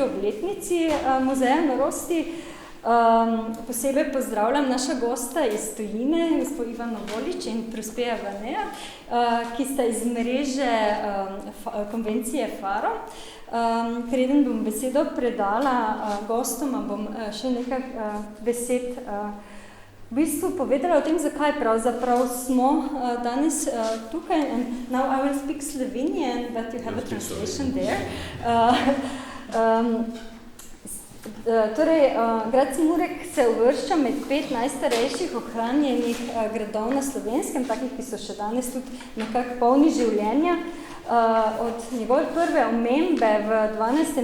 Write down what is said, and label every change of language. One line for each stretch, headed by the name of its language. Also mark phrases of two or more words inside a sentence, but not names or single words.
Slovenian: obletnici Muzeja norosti. Posebej pozdravljam naša gosta iz tujine, gospod Ivana Volić in Wanner, ki sta iz mreže Konvencije Faro. Preden bom besedo predala gostoma, bom še nekaj besed v bistvu povedala o tem, zakaj pravzaprav smo danes tukaj.
English: And now I will speak Slovenian, but you have a translation there.
Slovenian: Grad Cmurek se uvršča med 5 najstarejših ohranjenih gradov na Slovenskem, takih, ki so še danes tudi nekako polni življenja. Od njegove prve omembe v 12.